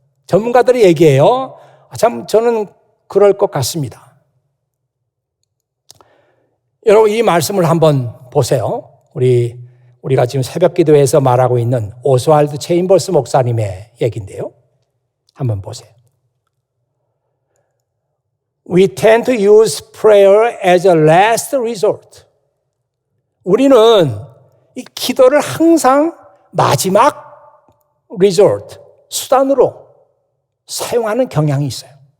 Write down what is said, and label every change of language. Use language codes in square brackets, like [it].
[ko] 전문가들의 얘기예요. 참 저는 그럴 것 같습니다. 여러분 이 말씀을 한번 보세요. 우리가 지금 새벽 기도에서 말하고 있는 오스왈드 체인버스 목사님의 얘기인데요. 한번 보세요. [en] We tend to use prayer as a last resort. [ko] 우리는 이 기도를 항상 마지막 resort, 수단으로 사용하는 경향이 있어요.